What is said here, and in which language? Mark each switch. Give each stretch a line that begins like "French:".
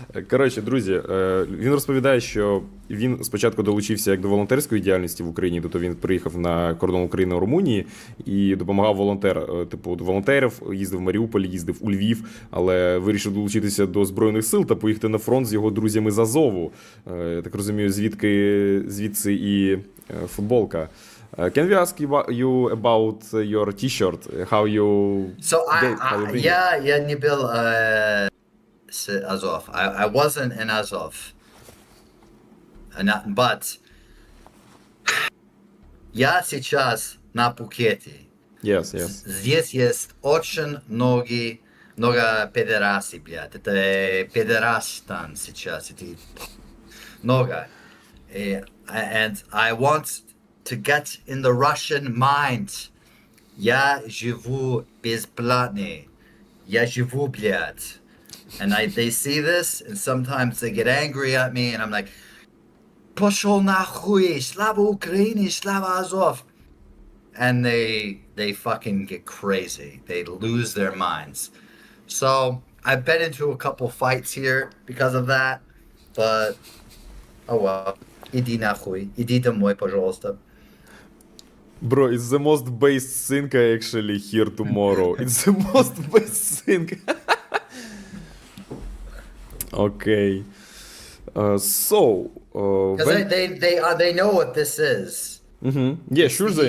Ukrainian: Коротше, друзі, він розповідає, що він спочатку долучився як до волонтерської діяльності в Україні, тобто він приїхав на кордон України у Румунії і допомагав волонтерів, їздив в Маріуполь, їздив у Львів, але вирішив долучитися до Збройних сил та поїхати на фронт з його друзями з Азову. Я так розумію, звідси і футболка.
English: Can we ask you about your T-shirt? How you?
Russian: So я не был с Azov.
English: I wasn't in Azov.
Russian: But я сейчас на Пхукете.
English: Yes.
Russian: Здесь есть очень много педерасий, блядь. Это педерастан сейчас. Это много.
English: And I want to get in the Russian mind.
Russian: Я живу бесплатно. Я живу, блядь.
English: And they see this, and sometimes they get angry at me, and I'm like,
Russian: пошел нахуй, слава Украине, слава Азов.
English: And they fucking get crazy. They lose their minds. So I've been into a couple fights here because of that, but oh well.
Russian: Иди нахуй, иди домой, пожалуйста.
English: Bro, it's the most based thing I actually hear tomorrow. It's the most based thing. Okay. So. Because they know what this is. Yeah, sure they know.